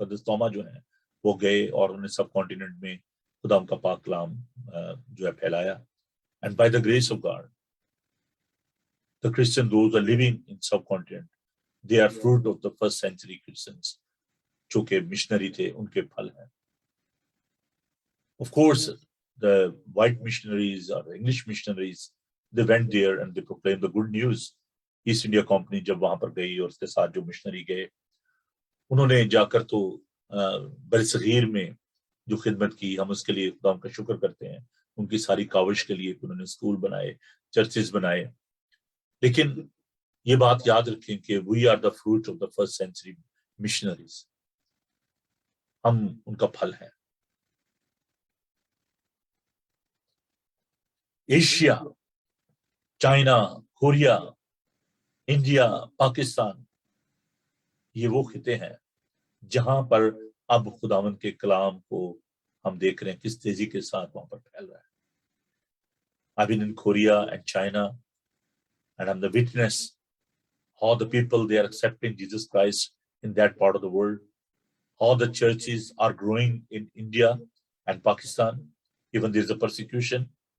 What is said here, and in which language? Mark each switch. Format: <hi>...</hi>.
<ur>مقدس توما جو ہیں وہ گئے اور انہوں نے سب کانٹیننٹ میں خداوند کا پاک کلام جو ہے پھیلایا.</ur> <en>and by the grace of God the Christian, those who are living in subcontinent, they are fruit of the first century Christians,</en> <ur>جو کہ مشنری تھے ان کے پھل ہیں.</ur> <en>Of course, the white missionaries or the English missionaries, they went there and they proclaimed the good news.</en> <ur>East India Company جب وہاں پر گئی اور اس کے ساتھ جو مشنری گئے، انہوں نے جا کر تو برصغیر میں جو خدمت کی، ہم اس کے لیے خدا کا شکر کرتے ہیں. ان کی ساری کاوش کے لیے انہوں نے اسکول بنائے، چرچز بنائے. لیکن یہ بات یاد رکھیں کہ</ur> <en>we are the fruit of the first century missionaries,</en> <ur>ہم ان کا پھل ہیں. Asia, China, Korea, India, Pakistan, یہ وہ خطے ہیں جہاں پر اب خداوند کے کلام کو ہم دیکھ رہے ہیں کس تیزی کے ساتھ وہاں پر پھیل رہا ہے.</ur> <en>I've been in Korea and China, and I'm the witness how the people, they are accepting Jesus Christ in that part of the world, how the churches are growing in India and Pakistan, even there's a persecution.</en>